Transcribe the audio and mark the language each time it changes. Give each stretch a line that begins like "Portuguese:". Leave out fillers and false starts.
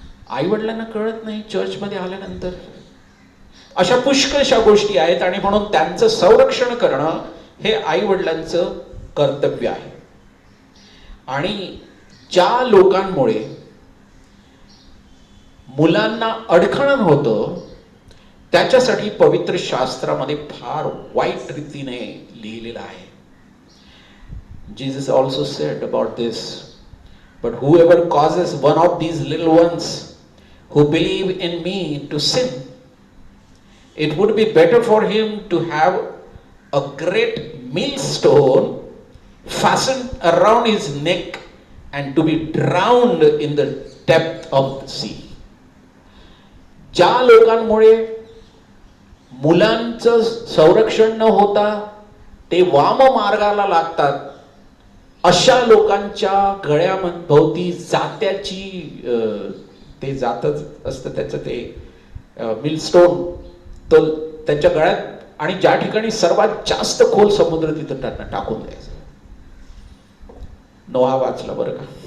Marathi: आई वडिलांना कळत नाही चर्चमध्ये आल्यानंतर. अशा पुष्कळशा गोष्टी आहेत आणि म्हणून त्यांचं संरक्षण करणं हे आई वडिलांचं कर्तव्य आहे. आणि ज्या लोकांमुळे मुलांना अडखळण होतं त्याच्यासाठी पवित्र शास्त्रामध्ये फार वाईट रीतीने लिहिलेलं आहे.
English: Jesus also said about this, but whoever causes one of these little ones who believe in me to sin, it would be better for him to have a great millstone fastened around his neck and to be drowned in the depth of the sea.
Marathi: ज्या लोकांमुळे मुलांचं संरक्षण न होता ते वाम मार्गाला लागतात, अशा लोकांच्या गळ्याभोवती जात्याची ते जातच असतं, त्याचं ते मिलस्टोन तो त्यांच्या गळ्यात, आणि ज्या ठिकाणी सर्वात जास्त खोल समुद्र तिथं त्यांना टाकून द्यायचं. नोहा वाचला बरं का.